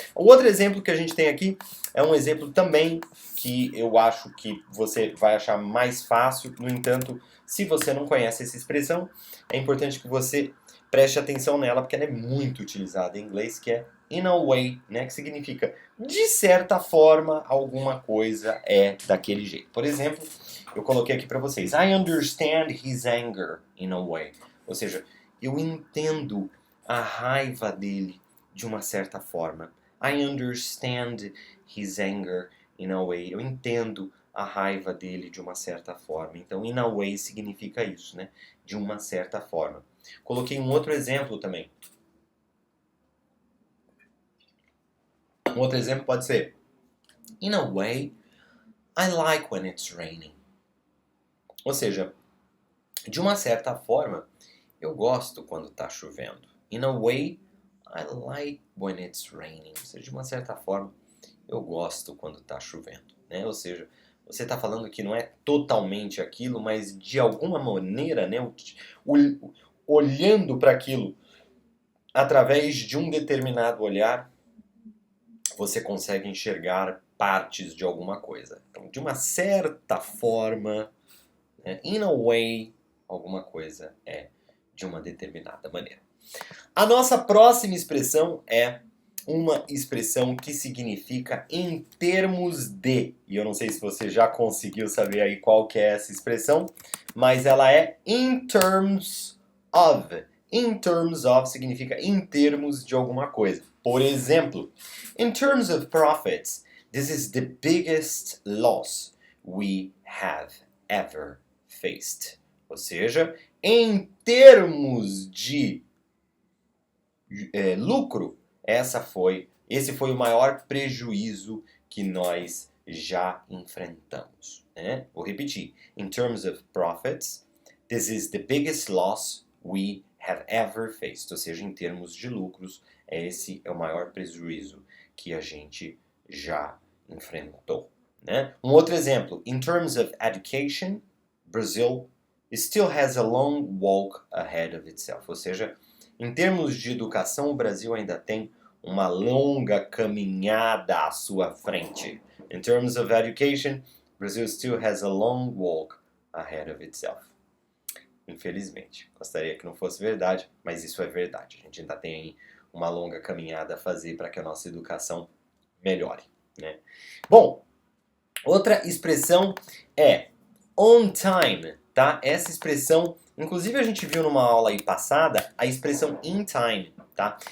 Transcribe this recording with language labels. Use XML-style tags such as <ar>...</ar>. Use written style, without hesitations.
<pt>O outro exemplo que a gente tem aqui é um exemplo também que eu acho que você vai achar mais fácil, no entanto, se você não conhece essa expressão, é importante que você preste atenção nela, porque ela é muito utilizada em inglês, que é in a way, né, que significa, de certa forma, alguma coisa é daquele jeito. Por exemplo, eu coloquei aqui para vocês,</pt> <en>I understand his anger in a way.</en> <pt>Ou seja, eu entendo a raiva dele de uma certa forma.</pt> <en>I understand his anger in a way.</en> <pt>Eu entendo a raiva dele de uma certa forma. Então, in a way significa isso, né? De uma certa forma. Coloquei um outro exemplo também. Um outro exemplo pode ser,</pt> <en>in a way, I like when it's raining.</en> <pt>Ou seja, de uma certa forma, eu gosto quando está chovendo.</pt> <en>In a way, I like when it's raining.</en> <pt>Ou seja, de uma certa forma, eu gosto quando está chovendo, né? Ou seja, você está falando que não é totalmente aquilo, mas de alguma maneira, né, olhando para aquilo através de um determinado olhar, você consegue enxergar partes de alguma coisa. Então, de uma certa forma, né, in a way, alguma coisa é de uma determinada maneira. A nossa próxima expressão é uma expressão que significa em termos de. E eu não sei se você já conseguiu saber aí qual que é essa expressão, mas ela é in terms of. In terms of significa em termos de alguma coisa. Por exemplo,</pt> <en>in terms of profits, this is the biggest loss we have ever faced.</en> <pt>Ou seja, em termos de lucro, esse foi o maior prejuízo que nós já enfrentamos, né? Vou repetir.</pt> <en>In terms of profits, this is the biggest loss we have ever faced.</en> <pt>Ou seja, em termos de lucros, esse é o maior prejuízo que a gente já enfrentou, né? Um outro exemplo.</pt> <en>In terms of education, Brazil still has a long walk ahead of itself.</en> <pt>Ou seja, em termos de educação, o Brasil ainda tem uma longa caminhada à sua frente.</pt> <en>In terms of education, Brazil still has a long walk ahead of itself.</en> <pt>Infelizmente. Gostaria que não fosse verdade, mas isso é verdade. A gente ainda tem aí uma longa caminhada a fazer para que a nossa educação melhore, né? Bom, outra expressão é on time, tá? Essa expressão, inclusive a gente viu numa aula aí passada, a expressão in time, tá?</pt>